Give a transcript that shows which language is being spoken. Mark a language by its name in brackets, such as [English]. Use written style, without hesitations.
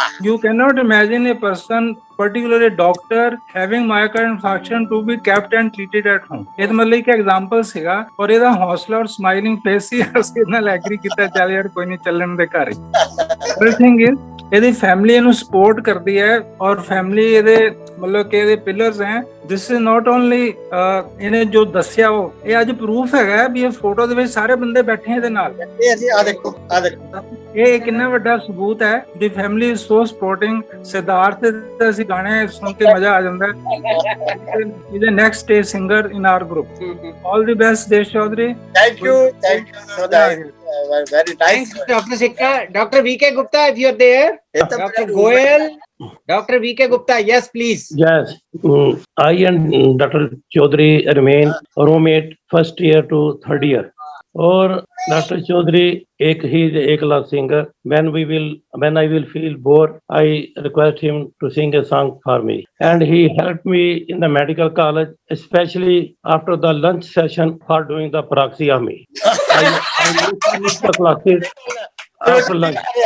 [English] You cannot imagine a person, particularly a doctor, having myocardial infarction to be kept and treated at home. [Punjabi] ਇਹ ਤਾਂ ਮਤਲਬ ਇੱਕ example ਸੀਗਾ ਔਰ ਇਹਦਾ ਹੌਸਲਾ ਔਰ ਸਮਾਈਲਿੰਗ ਫੇਸ ਸੀ ਅਸੀਂ ਨਾਲ ਐਗਰੀ ਕੀਤਾ ਚੱਲ ਯਾਰ ਕੋਈ ਨਹੀਂ ਚੱਲਣ ਦੇ ਘਰ ਹੀ [English] thing is [Punjabi] ਇਹਦੀ ਫੈਮਿਲੀ ਇਹਨੂੰ ਸਪੋਰਟ ਕਰਦੀ ਹੈ ਔਰ ਫੈਮਿਲੀ ਇਹਦੇ ਮਤਲਬ ਕਿ ਇਹਦੇ ਪਿਲਰਸ ਹੈ [English] this is not only [Punjabi] ਇਹਨੇ ਜੋ ਦੱਸਿਆ ਉਹ ਇਹ ਅੱਜ ਪ੍ਰੂਫ ਹੈਗਾ ਵੀ ਇਹ ਫੋਟੋ ਦੇ ਵਿੱਚ ਸਾਰੇ ਬੰਦੇ ਬੈਠੇ ਇਹਦੇ ਨਾਲ ਆ ਦੇਖੋ ਇਹ ਕਿੰਨਾ ਵੱਡਾ ਸਬੂਤ ਹੈ [English] the family is so supporting [Punjabi] Siddhartha ਦੇ ਅਸੀਂ ਗਾਣੇ ਸੁਣ ਕੇ ਮਜ਼ਾ ਆ ਜਾਂਦਾ ਹੈ [English] is a next stage singer in our group all the best [Punjabi] ਦੇਸ਼ Chaudhary [English] Thank you so that very nice Dr. Sikka. Dr. VK Gupta, if you're there. Dr. Goel, Dr. VK Gupta, yes please. Yes, I and Dr. Chaudhary remain roommate first year to third year. [Hindi] और doctor Chaudhary एक ही एकला singer. [English] When I will feel bored, I request him to sing a song for me. And he helped me in the medical college, especially after the lunch session for doing the proxy of me. I missed the classes after lunch.